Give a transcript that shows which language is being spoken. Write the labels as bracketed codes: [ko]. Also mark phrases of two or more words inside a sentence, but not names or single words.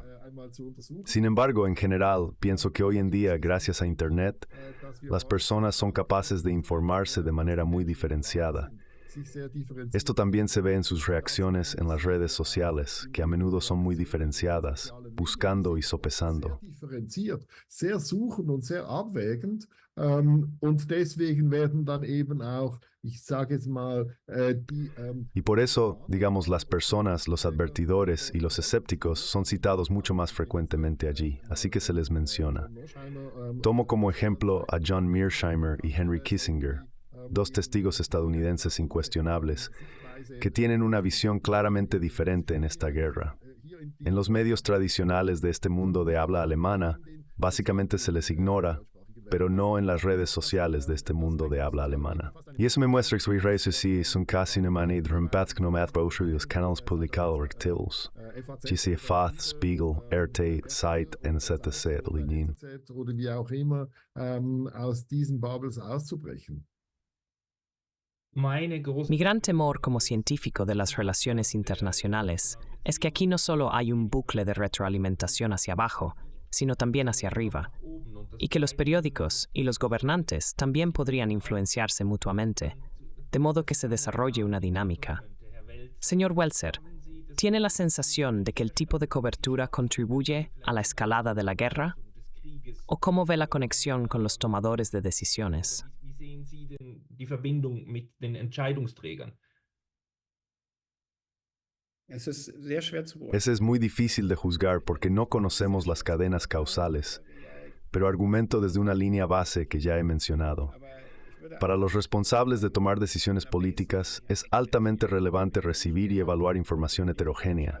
[es] Sin embargo, en general, pienso que hoy en día, gracias a Internet, las personas son capaces de informarse de manera muy diferenciada. Esto también se ve en sus reacciones en las redes sociales, que a menudo son muy diferenciadas, buscando y sopesando. [de] Sehr suchend und sehr abwägend. Und deswegen werden dann eben auch, ich sage jetzt mal, [es] Y por eso, digamos, las personas, los advertidores y los escépticos son citados mucho más frecuentemente allí, así que se les menciona. Tomo como ejemplo a John Mearsheimer y Henry Kissinger, dos testigos estadounidenses incuestionables, que tienen una visión claramente diferente en esta guerra. En los medios tradicionales de este mundo de habla alemana, básicamente se les ignora, pero no en las redes sociales de este mundo de habla alemana. Y eso me muestra que sus redes sociales son casi una manera de reemplazar los canales publicados activos. GC Fath, Spiegel, RT, Zeit, etc. [de] oder wie auch immer, aus diesen Bubbles auszubrechen. [es] Mi gran temor como científico de las relaciones internacionales es que aquí no solo hay un bucle de retroalimentación hacia abajo, sino también hacia arriba, y que los periódicos y los gobernantes también podrían influenciarse mutuamente, de modo que se desarrolle una dinámica. Señor Welser, ¿tiene la sensación de que el tipo de cobertura contribuye a la escalada de la guerra? ¿O cómo ve la conexión con los tomadores de decisiones? [de] Wie sehen Sie denn die Verbindung mit den Entscheidungsträgern? [es] Ese es muy difícil de juzgar porque no conocemos las cadenas causales, pero argumento desde una línea base que ya he mencionado. Para los responsables de tomar decisiones políticas, es altamente relevante recibir y evaluar información heterogénea.